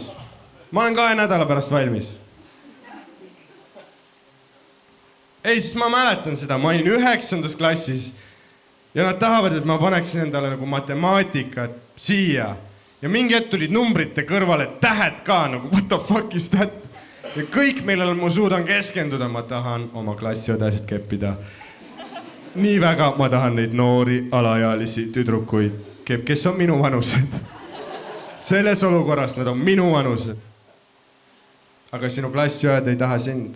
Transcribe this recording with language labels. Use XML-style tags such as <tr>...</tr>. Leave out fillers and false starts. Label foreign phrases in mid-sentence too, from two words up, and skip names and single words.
<et>Ma olen 2 nädala pärast valmis. Ei, siis ma mäletan seda, ma olin 9. klassis ja nad tahavad, et ma paneksin endale nagu matemaatikat siia. Ja mingi hetk tulid numbrite kõrvale tähed ka, nagu</et> <en>what the fuck is that?</en> <et>Ja kõik, millele ma suudan keskenduda, ma tahan oma klassiõdasid keppida. Nii väga ma tahan neid noori alaealisi tüdrukuid, kes on minu vanused. Selles olukorras nad on minu vanused. Aga sinu klassiõed ei taha sind.</et>